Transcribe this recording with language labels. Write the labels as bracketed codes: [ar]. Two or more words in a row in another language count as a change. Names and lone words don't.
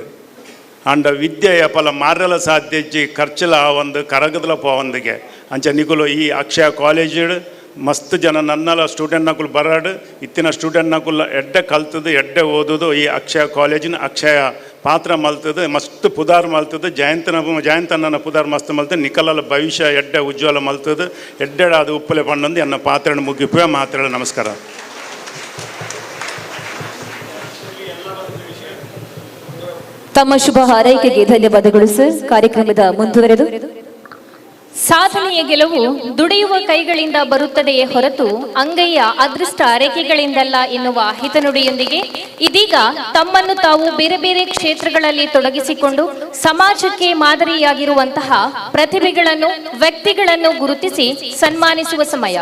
[tcy] ಅಂಡ ವಿದ್ಯೆಯ ಫಲ ಮಾರಲ ಸಾಧ್ಯಜ್ಜಿ ಖರ್ಚಲ ಒಂದು ಕರಗದಲ ಪೋವಂದಿಗೆ ಅಂಚ ನಿಗುಲು ಈ ಅಕ್ಷಯ ಕಾಲೇಜ್ ಮಸ್ತ್ ಜನ ನನ್ನಲ್ಲ ಸ್ಟೂಡೆಂಟ್ನಗಳು ಬರಾಡು ಇತ್ತಿನ ಸ್ಟೂಡೆಂಟ್ನಗಳು ಎಡ್ಡೆ ಕಲ್ತದು ಎಡ್ಡೆ ಓದೋದು ಈ ಅಕ್ಷಯ ಕಾಲೇಜಿನ ಅಕ್ಷಯ ಪಾತ್ರ ಮಲ್ತದೆ ಮಸ್ತ್ ಪುದಾರ್ ಮಲ್ತದೆ. ಜಯಂತನ ಪುದಾರ್ ಮಸ್ತ್ ಮಲ್ತದೆ. ನಿಕಲಲ ಭವಿಷ್ಯ ಎಡ್ಡೆ ಉಜ್ವಲ ಮಲ್ತದೆ. ಎಡ್ಡೆ ಅದು ಉಪ್ಪಲೆ ಪಣ್ಣೊಂದು ಎನ್ನ ಪಾತ್ರನ ಮುಗಿಪುವೆ ಮಾತ್ರ. [kn] ನಮಸ್ಕಾರ. ತಮ್ಮ ಶುಭ ಹಾರೈಕೆಗೆ ಧನ್ಯವಾದಗಳು ಸರ್. ಕಾರ್ಯಕ್ರಮದ ಮುಂದುವರೆದು ಸಾಧನೆಯ ಗೆಲುವು ದುಡಿಯುವ ಕೈಗಳಿಂದ ಬರುತ್ತದೆಯೇ ಹೊರತು ಅಂಗೈಯ ಅದೃಷ್ಟ ರೇಖೆಗಳಿಂದಲ್ಲ ಎನ್ನುವ ಹಿತನುಡಿಯೊಂದಿಗೆ ಇದೀಗ ತಮ್ಮನ್ನು ತಾವು ಬೇರೆ ಬೇರೆ ಕ್ಷೇತ್ರಗಳಲ್ಲಿ ತೊಡಗಿಸಿಕೊಂಡು ಸಮಾಜಕ್ಕೆ ಮಾದರಿಯಾಗಿರುವಂತಹ ಪ್ರತಿಭೆಗಳನ್ನು ವ್ಯಕ್ತಿಗಳನ್ನು ಗುರುತಿಸಿ ಸನ್ಮಾನಿಸುವ ಸಮಯ.